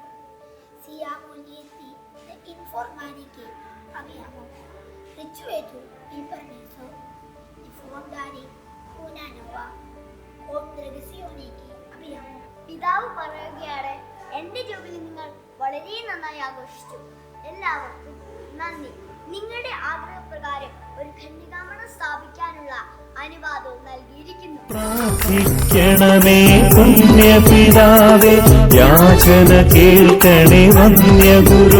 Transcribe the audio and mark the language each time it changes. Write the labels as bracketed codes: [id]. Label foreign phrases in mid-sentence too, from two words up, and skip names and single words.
[it] Siamo lieti di informare che abbiamo ricevuto il permesso di fondare una nuova congregazione che abbiamo. [ml] പിതാവ് പറയുകയാണ്, എന്റെ ജോബിലി നിങ്ങൾ വളരെ നന്നായി ആഘോഷിച്ചു. എല്ലാവർക്കും നന്ദി. നിങ്ങളുടെ ആഗ്രഹപ്രകാരം ഒരു കന്യകാമഠം സ്ഥാപിക്കാനുള്ള അനുവാദവും നൽകിയിരിക്കുന്നു. പ്രാർത്ഥിക്കണമേ പുണ്യപിതാവേ, യാചന കേൾക്കണേ വന്യഗുരു.